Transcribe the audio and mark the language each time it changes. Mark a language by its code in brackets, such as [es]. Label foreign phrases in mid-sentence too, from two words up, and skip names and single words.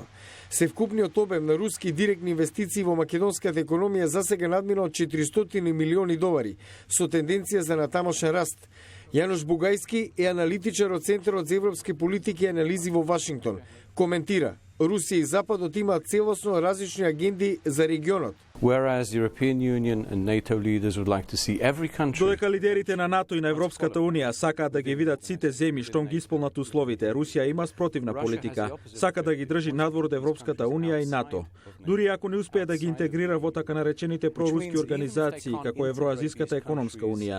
[mk] Севкупниот обем на руски директни инвестиции во македонската економија засега надмина од 400 милиони долари, со тенденција за натамошен раст. Јанош Бугајски е аналитичар од Центарот за европски политики и анализи во Вашингтон. Коментира: Русија и Западот имаат целосно различни агенди за регионот. [en] Whereas European Union and NATO leaders would like to see every country. [mk] Додека лидерите на НАТО и на Европската унија сакаат да ги видат сите земји штом ги исполнат условите, Русија има спротивна политика. Сака да ги држи надвор од Европската унија и НАТО. Дури ако не успее да ги интегрира во така наречените проруски организации како Евроазиската економска унија.